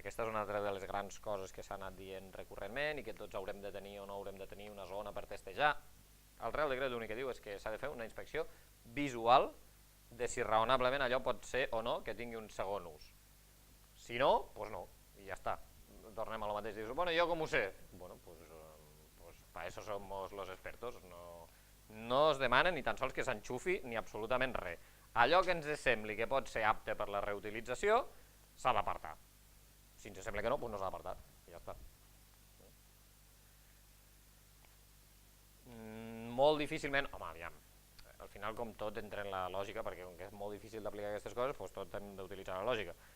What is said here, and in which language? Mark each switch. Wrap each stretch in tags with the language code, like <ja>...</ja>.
<ca>Aquesta és una altra de les grans coses que s'ha anat dient recurrentment i que tots haurem de tenir o no haurem de tenir una zona per testejar. El Real Decret l'únic que diu és que s'ha de fer una inspecció visual de si raonablement allò pot ser o no que tingui un segon ús. Si no, doncs no, i ja està. Tornem a lo mateix. Dius, bueno, jo com ho sé?</ca> <es>Bueno, pues para eso somos los expertos.</es> <ca>No es demana ni tan sols que s'enxufi ni absolutament res. Allò que ens sembli que pot ser apte per la reutilització s'ha d'apartar. Si ens sembla que no, doncs no s'ha d'apartar. I ja està. Molt difícilment, home, aviam, al final com tot entra en la lògica, perquè com que és molt difícil d'aplicar aquestes coses, doncs tot hem d'utilitzar la lògica.</ca>